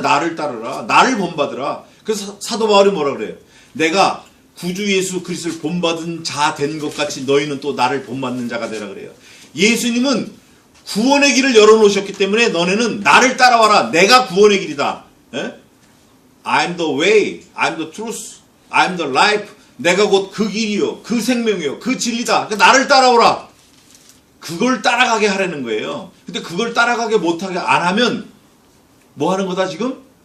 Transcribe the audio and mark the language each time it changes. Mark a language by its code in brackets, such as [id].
[ko] 나를 본받으라. 그래서 사도 바울이 뭐라 그래요? 내가 구주 예수 그리스도를 본받은 자 된 것 같이 너희는 또 나를 본받는 자가 되라 그래요. 예수님은 구원의 길을 열어놓으셨기 때문에 너네는 나를 따라와라. 내가 구원의 길이다. 에? [en] I'm the way, I'm the truth, I'm the life. [ko] 내가 곧 그 길이요, 그 생명이요, 그 진리다. 그러니까 나를 따라오라. 그걸 따라가게 하라는 거예요. 근데 그걸 따라가게 못하게 안 하면 뭐 하는 거다 지금?